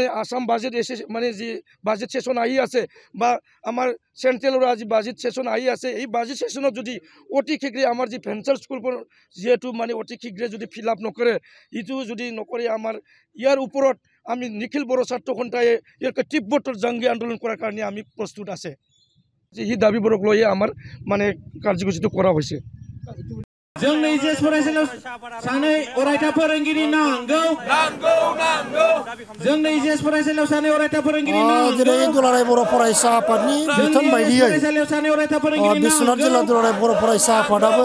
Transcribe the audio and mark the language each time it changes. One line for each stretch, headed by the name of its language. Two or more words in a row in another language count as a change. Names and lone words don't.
Assamese: আসাম বাজেট মানে যি বাজেট সেশন আহি আছে বা আমাৰ চেণ্ট্ৰেলৰ আজি বাজেট সেশন আহি আছে এই বাজেট সেশনত যদি অতি শীঘ্ৰে আমাৰ যি ভেঞ্চাৰ স্কুলবোৰ যেহেতু মানে অতি শীঘ্ৰে যদি ফিলআপ নকৰে ইটো যদি নকৰে আমাৰ ইয়াৰ ওপৰত আমি নিখিল বড়ো ছাত্ৰ সন্থাই ইয়াক তীব্ৰ জংগী আন্দোলন কৰাৰ কাৰণে আমি প্ৰস্তুত আছে এই দাবীবোৰক লৈ আমাৰ মানে কাৰ্যসূচীটো কৰা হৈছে
Bodo: जोंनि जे फरायसालियाव सानै अरायथा फोरोंगिरि नांगौ जोंनि जे फरायसालियाव सानै अरायथा फोरोंगिरि नांगौ जेरै दुलाराय बर' फरायसा आफादनि बिथोन बायदियै फरायसालियाव सानै अरायथा फोरोंगिरि बिश्वनाथ जिल्ला दुलाराय बर' फरायसा आफादाबो